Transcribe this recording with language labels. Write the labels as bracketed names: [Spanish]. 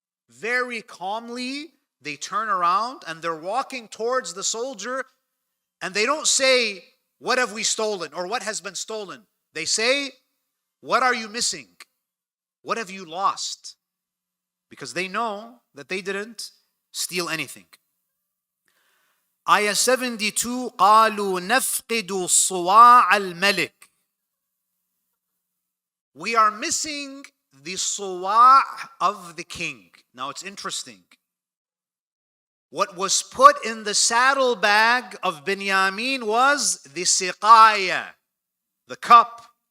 [English] Very calmly, they turn around and they're walking towards the soldier, and they don't say, what have we stolen or what has been stolen? They say, what are you missing? What have you lost? Because they know that they didn't steal anything. Ayah 72, [Arabic] قَالُوا نَفْقِدُ صُوَاعَ الْمَلِكِ. [English] We are missing the suwa' of the king. Now it's interesting. What was put in the saddlebag of Binyamin was the siqaya, the cup.